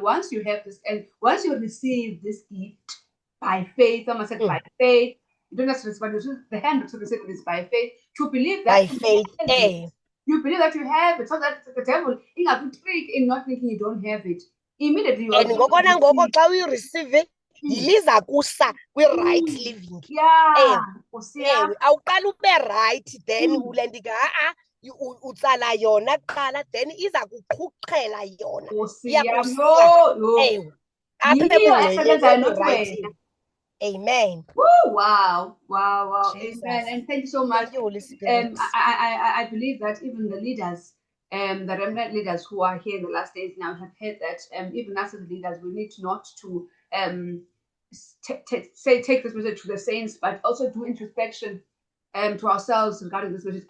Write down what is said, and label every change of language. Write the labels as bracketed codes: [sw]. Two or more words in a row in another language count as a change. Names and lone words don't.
[en] Once you have this, and once you receive this gift by faith, someone said by faith, you don't have to respond. The hand to receive it is by faith. To believe that by faith, you believe that you have it, so that the devil trick in not thinking you don't have it. Immediately you [xh] and ngoko nangoko xa uyireceive liza kusa kwi- [en] right living. Yeah. [xh] Ewe, awuqala ube [en] right then [xh] ule nto utsala yona kuqala then iza kuqhuqhela yona ewe apha right. [en] Amen. Woo, wow. Amen. And thank you so much. Thank you, Holy Spirit. I believe that even the leaders, the remnant leaders who are here in the last days now have heard that even us as leaders, we need not to take this message to the saints, but also do introspection to ourselves regarding this message.